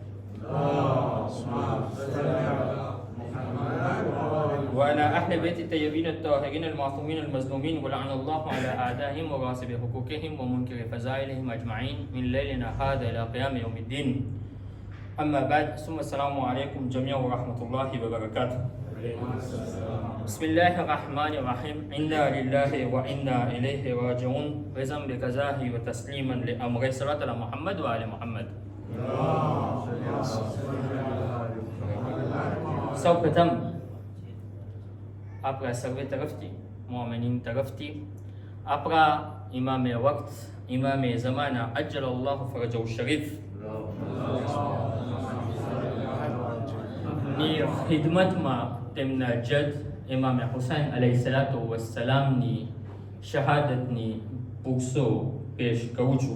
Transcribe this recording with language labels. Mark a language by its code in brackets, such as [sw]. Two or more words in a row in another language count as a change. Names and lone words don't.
[ar] وعلى أهل بيت الطيبين الطاهرين المعصومين المظلومين ولعن الله على أعدائهم وغاصب حقوقهم ومنكر فضائلهم أجمعين من ليلنا هذا إلى قيام يوم الدين أما بعد ثم السلام عليكم جميعا ورحمة الله وبركاته بسم الله الرحمن الرحيم إنا لله وإنا إليه راجعون رزقا بقضائه وتسليما لأمر صلاة على محمد وآل محمد [gu] सर्वप्रथम આપણા સર્વે તરફથી મોમિનીન તરફથી આપણા ઇમામે વક્ત ઇમામે ઝમાના [ar] عجل الله فرجه الشريف [gu] ની ખિદમતમાં તેમના જદ ઇમામે હુસૈન [ar] عليه الصلاة والسلام [gu] શહાદતની પુરસો પેશ કરું છું.